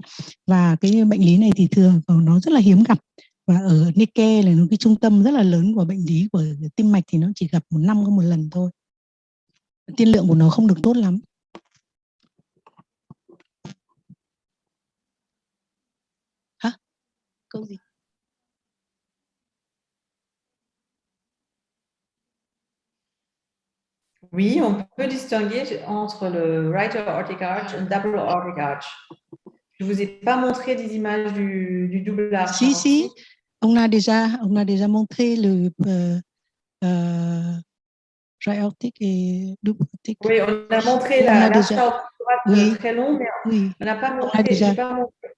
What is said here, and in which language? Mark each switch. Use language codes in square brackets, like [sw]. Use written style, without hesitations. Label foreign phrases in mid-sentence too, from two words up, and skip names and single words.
[vi] Và cái bệnh lý này thì thường nó rất là hiếm gặp, và ở Necker là cái trung tâm rất là lớn của bệnh lý của tim mạch thì nó chỉ gặp một năm có một lần thôi, tiên lượng của nó không được tốt lắm. Hả? Câu gì? [fr] Oui, on peut distinguer entre le [en] right aortic arch [fr] et [en] double aortic arch. [fr] Je ne vous ai pas montré des images du [en] double arch. [fr] Si, on a déjà montré le [en] right aortic [fr] et [en] double aortic. [fr] Oui, on a montré l'arche droite très long, mais oui. On n'a pas montré.